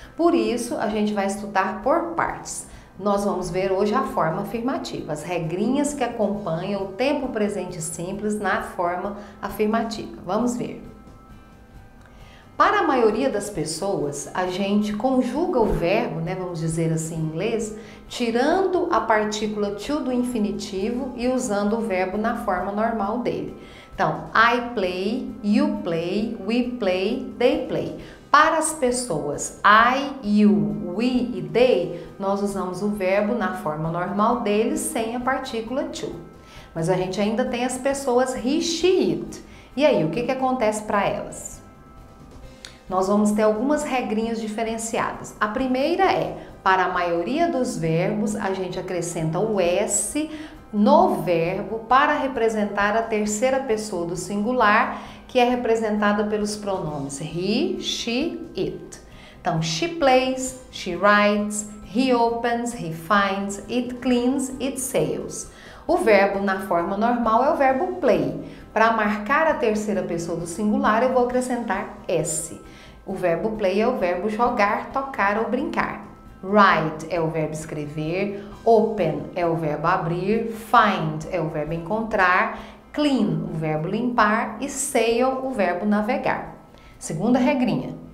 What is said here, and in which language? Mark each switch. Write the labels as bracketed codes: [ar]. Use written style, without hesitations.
[pt] Por isso, a gente vai estudar por partes. Nós vamos ver hoje a forma afirmativa, as regrinhas que acompanham o tempo presente simples na forma afirmativa. Vamos ver. Para a maioria das pessoas, a gente conjuga o verbo, vamos dizer assim em inglês, tirando a partícula to do infinitivo e usando o verbo na forma normal dele. [en] Então, I play, you play, we play, they play. [pt] Para as pessoas I, you, we e they, nós usamos o verbo na forma normal deles sem a partícula to. Mas a gente ainda tem as pessoas he, she, it. E aí, o que acontece para elas? Nós vamos ter algumas regrinhas diferenciadas. A primeira é, para a maioria dos verbos, a gente acrescenta o S no verbo para representar a terceira pessoa do singular, que é representada pelos pronomes he, she, it. [en] Então, she plays, she writes, he opens, he finds, it cleans, it sails. [pt] O verbo na forma normal é o verbo play. Para marcar a terceira pessoa do singular, eu vou acrescentar S. O verbo play é o verbo jogar, tocar ou brincar. Write é o verbo escrever, open é o verbo abrir, find é o verbo encontrar, clean o verbo limpar e sail o verbo navegar. Segunda regrinha.